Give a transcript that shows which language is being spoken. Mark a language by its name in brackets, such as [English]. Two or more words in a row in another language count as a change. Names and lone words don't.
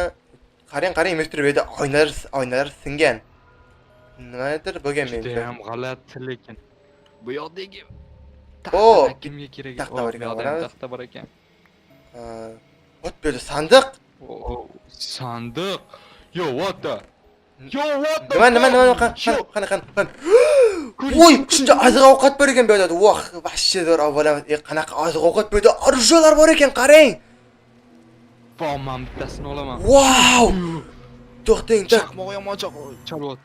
[Uzbek] Qarang, metro bu yerda oynalar singan. Nimadir bo'lgan menimcha. Juda ham g'alati lekin. Bu yoqdagi kimga kerak? Taxta bor ekan. Bu yerda sandiq. Sandiq. [English] Yo, what the? [Uzbek] Nima? Qani. Voy, shuncha oziq-ovqat bor ekan bu yerda. Voh, vashcha zo'r avvalamiz. Qanaqa oziq-ovqat bu yerda? Orushalar bor ekan, qarang. Men bittasini olaman. Wow! To'xtang, chaqmoq yomon chalyapti.